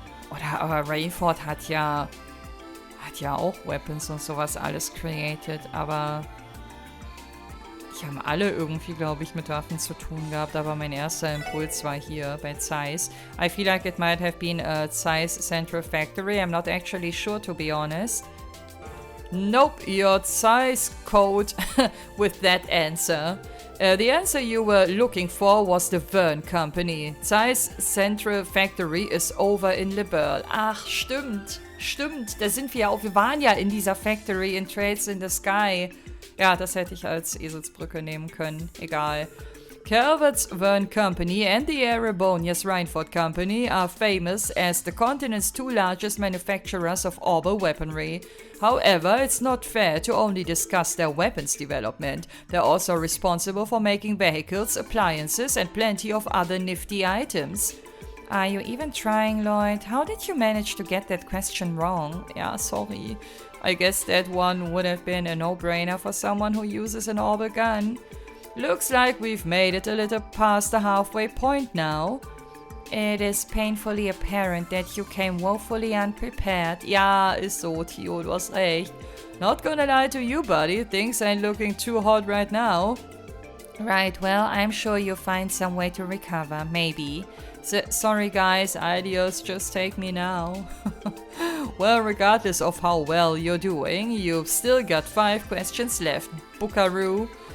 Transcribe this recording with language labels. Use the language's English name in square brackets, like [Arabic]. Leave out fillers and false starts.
[German] Aber Rainford hat ja auch Weapons und sowas alles created, aber die haben alle irgendwie, glaube ich, mit Waffen zu tun gehabt, aber mein erster Impuls war hier bei Zeiss. [English] I feel like it might have been a Zeiss Central Factory. I'm not actually sure, to be honest. Nope, your Zeiss code with that answer. The answer you were looking for was the Vern Company. Zeiss Central Factory is over in Le Burle. [German] Ach, stimmt. Da sind wir auch. Wir waren ja in dieser Factory in Trails in the Sky. Ja, das hätte ich als Eselsbrücke nehmen können. Egal. [English] Calvert's Vern Company and the Erebonia's Reinford Company are famous as the continent's two largest manufacturers of orbital weaponry. However, it's not fair to only discuss their weapons development. They're also responsible for making vehicles, appliances, and plenty of other nifty items. Are you even trying, Lloyd? How did you manage to get that question wrong? Yeah, sorry. I guess that one would have been a no-brainer for someone who uses an orbital gun. Looks like we've made it a little past the halfway point now. It is painfully apparent that you came woefully unprepared. [German] Ja, ist so, Theo, du hast recht. [English] Not gonna lie to you, buddy. Things ain't looking too hot right now. Right, well, I'm sure you'll find some way to recover, maybe. Sorry guys, ideas just take me now. Well, regardless of how well you're doing, you've still got 5 questions left. Buckaroo.